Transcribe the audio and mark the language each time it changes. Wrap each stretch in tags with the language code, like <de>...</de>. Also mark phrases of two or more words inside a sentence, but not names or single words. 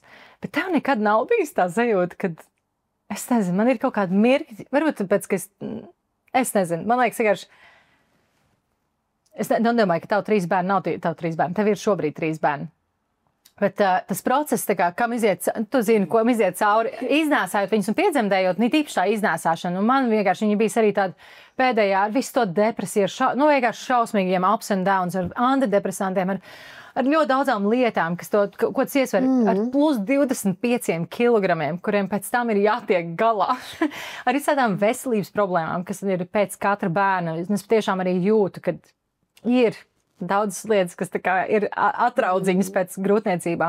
<lv>Bet tev nekad nav bijis tā sajūta, ka, es nezinu, man ir kaut kāda mirkļa, varbūt tāpēc, ka es nezinu, man liekas, vienkārši, es nedomāju, ka tev 3 bērni nav tev 3 bērni, tev ir šobrīd 3 bērni. Bet tas process, kam iziet, tu zini, ko iziet cauri, iznēsājot viņus un piedzemdējot, tīpaši tā iznēsāšana. Un man vienkārši viņa bija arī tāda pēdējā ar visu to depresiju, vienkārši šausmīgiem</lv> <en>ups and downs,</en> <lv>ar antidepresantiem, ar ļoti daudzām lietām, ko tas iesver ar plus 25 kilogramiem, kuriem pēc tam ir jātiek galā. Ar tādām veselības problēmām, kas ir pēc katra bērna. Es tiešām arī jūtu, ka ir daudzas lietas, kas tā kā ir atraudziņas pēc grūtniecībām.</lv>